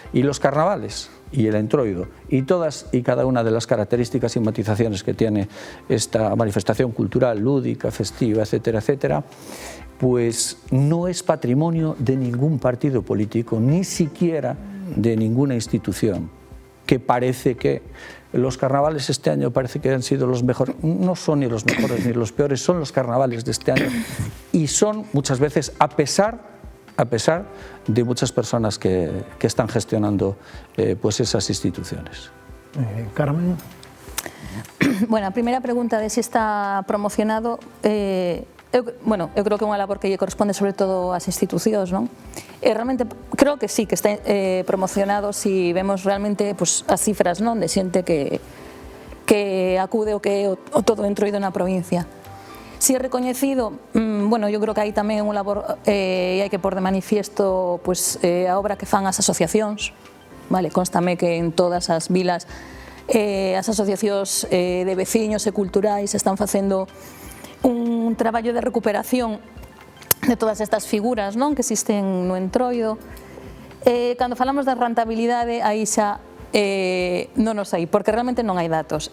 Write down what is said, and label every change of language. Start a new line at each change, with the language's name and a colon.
Spanish: Y los carnavales y el entroido y todas y cada una de las características y matizaciones que tiene esta manifestación cultural, lúdica, festiva, etcétera, etcétera, pues no es patrimonio de ningún partido político, ni siquiera de ninguna institución, que parece que los carnavales este año parece que han sido los mejores. No son ni los mejores ni los peores, son los carnavales de este año, y son muchas veces a pesar de muchas personas que están gestionando pues esas instituciones. Carmen.
Galician: Bueno, a primeira pregunta de se está promocionado, eu creo que é unha labor que lle corresponde sobre todo ás institucións, non? Realmente creo que sí, que está promocionado si vemos realmente pues, as cifras, non, de xente que acude o que é o todo entroido na provincia. Si é recoñecido, bueno, eu creo que hai tamén unha labor e hai que pôr de manifiesto pues, a obra que fan as asociacións, vale, constame que en todas as vilas as asociacións de veciños e culturais están facendo un traballo de recuperación de todas estas figuras, non, que existen no entroido. Cando falamos da rentabilidade, aí xa non nos hai, porque realmente non hai datos.